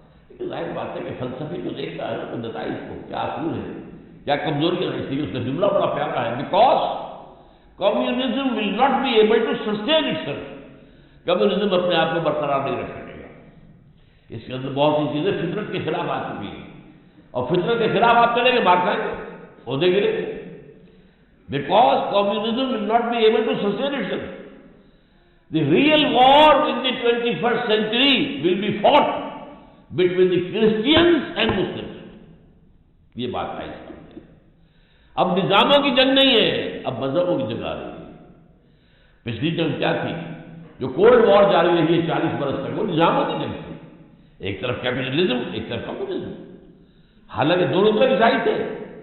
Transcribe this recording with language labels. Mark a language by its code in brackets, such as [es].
[ur] لیکن ظاہر بات ہے کہ فلسفی تو دیکھتا ہے نا تو نتائج کو، کیا اصول ہے، کیا کمزوریاں ہیں. اس لیے اس کا جملہ بڑا پیارا ہے، [en] Because communism will not be able to sustain itself. [ur] Communism اپنے آپ کو برقرار نہیں رکھ سکے گا. اس کے اندر بہت سی چیزیں فطرت کے خلاف آ چکی ہیں، اور فطرت کے خلاف آپ چلیں گے مار کھائیں گے، عہدے گرے گے. [en] Because communism will not be able to sustain itself. The real war in the 21st century will be fought between the Christians and Muslims. [ur] یہ بات ہے اس میں. اب نظاموں کی جنگ نہیں ہے، اب مذہبوں کی جنگ آ رہی ہے. پچھلی جنگ کیا تھی؟ جو کولڈ وار جاری رہی ہے 40 برس تک، وہ نظاموں کی جنگ تھی. ایک طرف کیپٹلزم، ایک طرف کمیونزم. حالانکہ دونوں طرف عیسائی تھے،